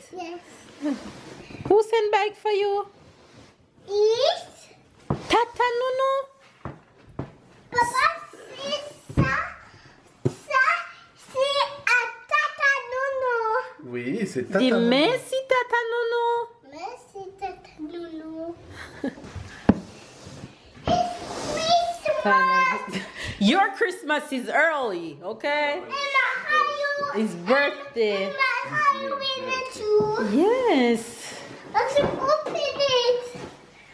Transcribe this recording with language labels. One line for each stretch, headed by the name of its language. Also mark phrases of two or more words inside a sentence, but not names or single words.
English: Yes. Who sent bag for you? Yes. Tata Nunu?
French: Papa, c'est Tata Nono. Oui, c'est Tata Dis Nono. merci Tata Nunu. Merci Tata Nono.
English: Your Christmas is early, okay? It's birthday. Yes. Yes. Let's open it.